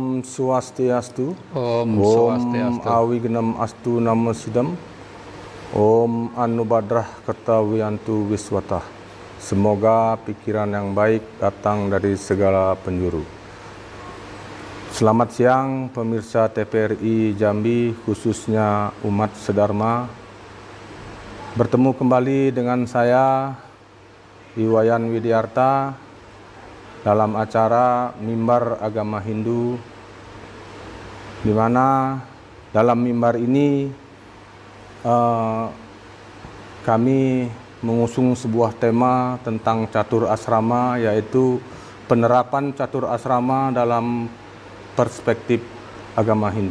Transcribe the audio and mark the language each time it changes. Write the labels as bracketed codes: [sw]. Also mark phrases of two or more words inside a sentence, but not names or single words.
[sa] Swastiastu. Om Om Swastiastu. Awignam Astu Nama Sidam. Om Anubadrah Kertawiyantu Wiswatah. [id] Semoga pikiran yang baik datang dari segala penjuru. Selamat siang pemirsa TVRI Jambi, khususnya umat sedharma. Bertemu kembali dengan saya, Iwayan Widiarta, dalam acara Mimbar Agama Hindu, di mana dalam mimbar ini kami mengusung sebuah tema tentang catur asrama, yaitu penerapan catur asrama dalam perspektif agama Hindu.